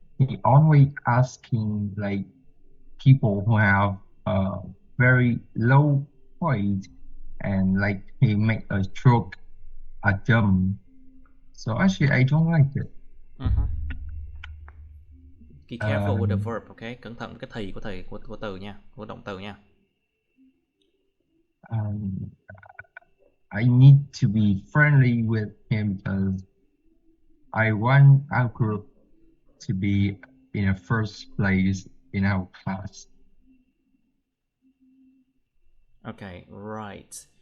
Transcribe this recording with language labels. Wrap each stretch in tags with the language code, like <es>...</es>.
<en>He always asking people who have a very low point, and he make a joke at them. So actually, I don't like it. Be careful with the verb, okay?</en> <vi>Cẩn thận cái thì của từ nha, của động từ nha.</vi> <en>I need to be friendly with him because I want our group to be in a first place in our class. Okay, right.</en>